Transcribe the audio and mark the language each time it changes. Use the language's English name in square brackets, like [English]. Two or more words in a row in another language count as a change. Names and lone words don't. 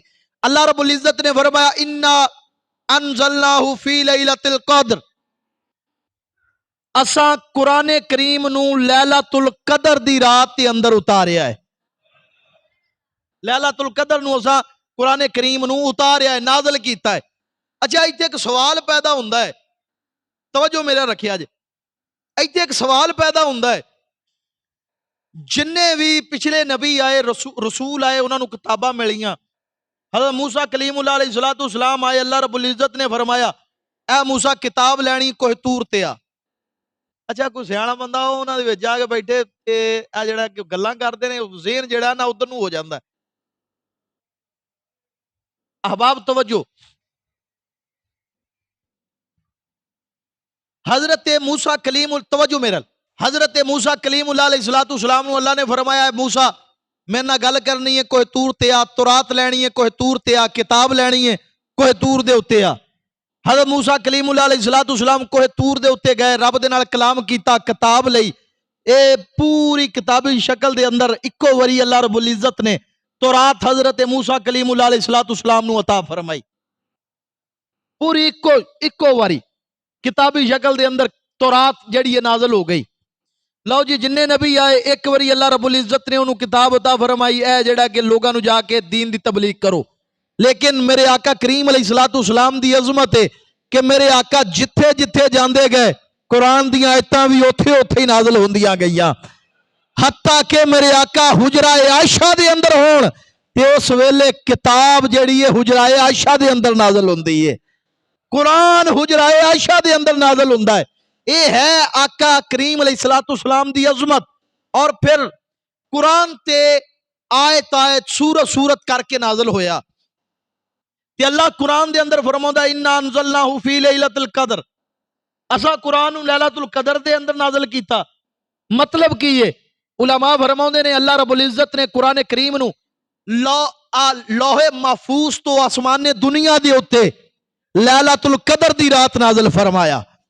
[Punjabi] اللہ رب العزت نے فرمایا [Arabic] انا انزلناہ فی لیلۃ القدر، [Punjabi] اساں قرآن کریم نو لیلۃ القدر دی رات دے اندر اتاریا ہے۔ لیلۃ القدر نو اساں قرآن کریم نو اتاریا ہے، نازل کیتا ہے۔ اچھا ایتھے ایک سوال پیدا ہوندا ہے، توجہ میرا رکھیا جے، ایتھے ایک سوال پیدا ہوندا ہے، جننے بھی پچھلے نبی آئے رسول آئے انہاں نو کتاباں ملیاں، حضرت موسیٰ کلیم اللہ علیہ السلام آئے، اللہ رب العزت نے فرمایا اے موسیٰ کتاب لینی کوہ تور تے آ۔ اچھا کوئی سیاںا بندہ ہو انہاں دے وچ جا کے بیٹھے تے اے جڑا کہ گلاں کردے نے ذہن جڑا نا ادھر نو ہو جاندا ہے۔ احباب توجہ، حضرت موسیٰ کلیم توجہ میرا، حضرت موسیٰ کلیم اللہ علیہ السلام نو اللہ نے فرمایا ہے موسیٰ میں نہ گل کرنی ہے کوہ تور تے آ، تورات لینی ہے کوہ تور تے آ، کتاب لینی ہے کوہ تور دے اتے آ۔ حضرت موسیٰ کلیم اللہ علیہ السلام کوہ تور دے اتے گئے، رب دے نال کلام کیتا، کتاب لئی، اے پوری کتابی شکل دے اندر اکو وری اللہ رب العزت نے تورات حضرت موسیٰ کلیم اللہ علیہ السلام نو عطا فرمائی، پوری اکو واری کتابی شکل دے اندر تورات جڑی ہے نازل ہو گئی۔ لو جی جننے نبی آئے ایک وری اللہ رب العزت نے انہوں کتاب عطا فرمائی اے جڑا کہ لوگاں نو جا کے دین دی تبلیغ کرو، لیکن میرے آقا کریم علیہ السلام دی عظمت ہے کہ میرے آقا جتھے جتھے جاندے گئے قرآن دیاں آیتاں بھی اوتھے اوتھے ہی نازل ہوندیاں گئیاں، حتیٰ کہ میرے آقا حجرہ عائشہ دے اندر ہون تے اس ویلے کتاب جڑی ہے حجرہ عائشہ دے اندر نازل ہوندی ہے، قرآن حجرہ عائشہ دے اندر نازل ہوندا ہے۔ اے ہے آقا کریم علیہ السلام دی عظمت۔ اور پھر قرآن تے آیت آیت سورت سورت کر کے نازل ہویا تے اللہ قرآن دے اندر فرماوندا [Arabic] انا انزلناہ فی لیلۃ القدر، [Punjabi] اسا قرآن لیلۃ القدر دے اندر نازل کیتا۔ مطلب کی ہے علماء فرماوندے نے اللہ رب العزت نے قرآن کریم نو لوح محفوظ تو آسمان دنیا دے اوتے لیلۃ القدر دی رات نازل فرمایا۔